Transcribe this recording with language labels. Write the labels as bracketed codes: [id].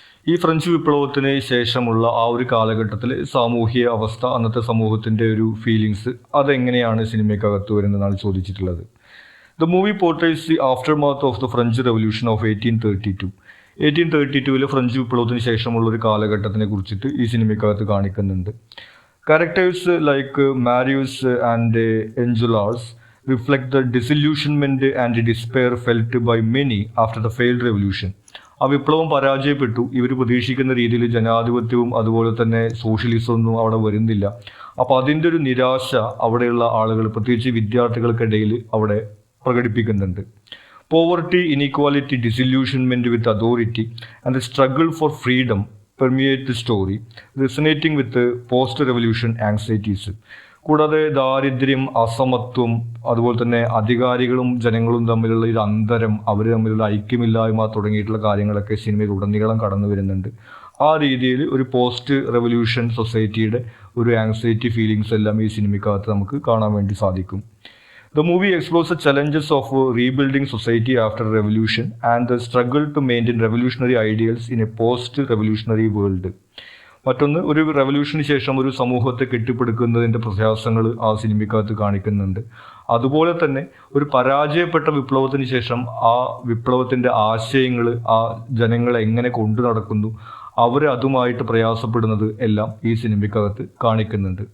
[ml] ഈ ഫ്രഞ്ച് വിപ്ലവത്തിന് ശേഷമുള്ള ആ ഒരു കാലഘട്ടത്തിൽ സാമൂഹിക അവസ്ഥ, അന്നത്തെ സമൂഹത്തിൻ്റെ ഒരു ഫീലിങ്സ്, അതെങ്ങനെയാണ് സിനിമയ്ക്കകത്ത് വരുന്നതെന്നാണ് ചോദിച്ചിട്ടുള്ളത്. [en] The movie portraits the after math of the French revolution of 1832. [ml] 1832 French വിപ്ലവത്തിന് ശേഷമുള്ള ഒരു കാലഘട്ടത്തിനെ കുറിച്ചിട്ട് ഈ സിനിമയ്ക്കകത്ത് കാണിക്കുന്നുണ്ട്. [en] Characters like Marius and Enjolras reflect the disillusionment and despair felt by many after the failed revolution. [ml] ആ വിപ്ലവം പരാജയപ്പെട്ടു. ഇവർ പ്രതീക്ഷിക്കുന്ന രീതിയിൽ ജനാധിപത്യവും അതുപോലെ തന്നെ സോഷ്യലിസം ഒന്നും അവിടെ വരുന്നില്ല. അപ്പോൾ അതിൻ്റെ ഒരു നിരാശ അവിടെയുള്ള ആളുകൾ, പ്രത്യേകിച്ച് വിദ്യാർത്ഥികൾക്കിടയിൽ അവിടെ പ്രകടിപ്പിക്കുന്നുണ്ട്. [en] Poverty, inequality, disillusionment with authority and the struggle for freedom permeate the story, resonating with post revolution anxieties. [ml] കൂടാതെ ദാരിദ്ര്യം, അസമത്വം, അതുപോലെ തന്നെ അധികാരികളും ജനങ്ങളും തമ്മിലുള്ള ഒരു അന്തരം, അവർ തമ്മിലുള്ള ഐക്യമില്ലായ്മ തുടങ്ങിയിട്ടുള്ള കാര്യങ്ങളൊക്കെ സിനിമയിൽ ഉടനീളം കടന്നു വരുന്നുണ്ട്. ആ രീതിയിൽ ഒരു പോസ്റ്റ് റെവല്യൂഷൻ സൊസൈറ്റിയുടെ ഒരു ആങ്സൈറ്റി ഫീലിങ്സ് എല്ലാം ഈ സിനിമയ്ക്കകത്ത് നമുക്ക് കാണാൻ വേണ്ടി സാധിക്കും. [en] The movie explores the challenges of rebuilding society after revolution and the struggle to maintain revolutionary ideals in a post-revolutionary world. [ml] മറ്റൊന്ന്, ഒരു റെവല്യൂഷന് ശേഷം ഒരു സമൂഹത്തെ കെട്ടിപ്പടുക്കുന്നതിൻ്റെ പ്രയാസങ്ങൾ ആ സിനിമയ്ക്കകത്ത് കാണിക്കുന്നുണ്ട്. അതുപോലെ തന്നെ ഒരു പരാജയപ്പെട്ട വിപ്ലവത്തിന് ശേഷം ആ വിപ്ലവത്തിൻ്റെ ആശയങ്ങൾ ആ ജനങ്ങളെ എങ്ങനെ കൊണ്ടു നടക്കുന്നു, അവർ അതുമായിട്ട് പ്രയാസപ്പെടുന്നത് എല്ലാം ഈ സിനിമയ്ക്കകത്ത് കാണിക്കുന്നുണ്ട്.